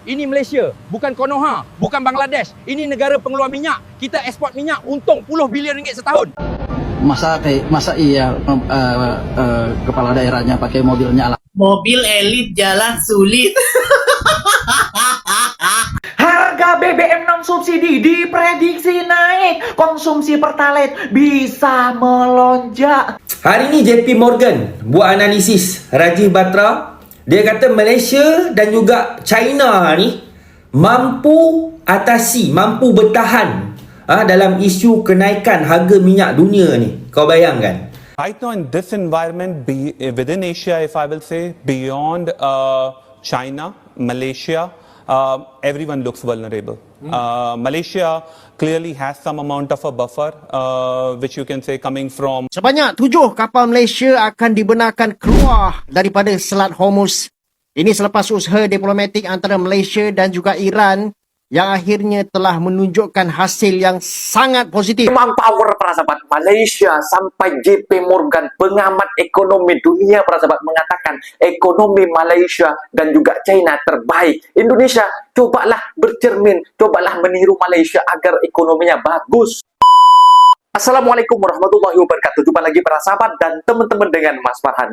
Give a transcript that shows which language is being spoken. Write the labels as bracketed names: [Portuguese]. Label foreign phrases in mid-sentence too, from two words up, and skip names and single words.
[Malay] Ini Malaysia, bukan Konoha, bukan Bangladesh. Ini negara pengeluar minyak. Kita ekspor minyak untung puluh bilion ringgit setahun. [Indonesian] Masa iya kepala daerahnya pakai mobil nyala? Mobil elit jalan sulit. Harga BBM non subsidi diprediksi naik, konsumsi Pertalite bisa melonjak. [Malay] Hari ini JP Morgan buat analisis Rajiv Batra. Dia kata Malaysia dan juga China ni mampu bertahan dalam isu kenaikan harga minyak dunia ni. Kau bayangkan. [English] Right now in this environment, within Asia, if I will say, beyond China, Malaysia, everyone looks vulnerable. Malaysia clearly has some amount of a buffer, which you can say coming from... [Malay] Sebanyak 7 kapal Malaysia akan dibenarkan keluar daripada Selat Hormuz. Ini selepas usaha diplomatik antara Malaysia dan juga Iran yang akhirnya telah menunjukkan hasil yang sangat positif. [Indonesian] Memang power para sahabat, Malaysia sampai JP Morgan, pengamat ekonomi dunia para sahabat, mengatakan ekonomi Malaysia dan juga China terbaik. Indonesia, cobalah bercermin, cobalah meniru Malaysia agar ekonominya bagus. [Arabic] السلام عليكم ورحمة الله وبركاته. [Indonesian] Jumpa lagi para sahabat dan teman-teman dengan Mas Farhan.